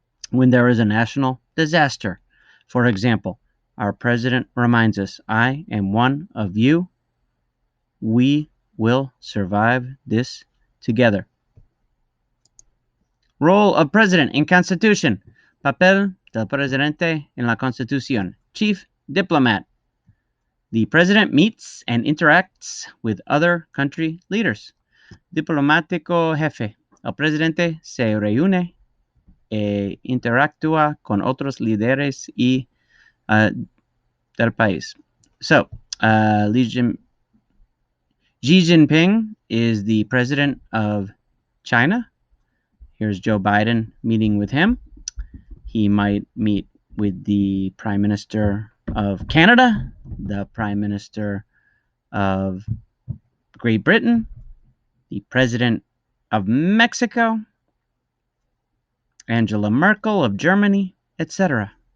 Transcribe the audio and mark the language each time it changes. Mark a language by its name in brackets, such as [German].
[English] When there is a national disaster, for example, our president reminds us, I am one of you. We will survive this together. Role of president in Constitution. [Spanish] Papel del presidente en la Constitución. [English] Chief diplomat. The president meets and interacts with other country leaders. [Spanish] Diplomático jefe. El presidente se reúne e interactúa con otros líderes y del país. [English] So, Xi Jinping is the president of China, Here's Joe Biden meeting with him. He might meet with the Prime Minister of Canada, the Prime Minister of Great Britain, the President of Mexico, Angela Merkel of Germany, etc.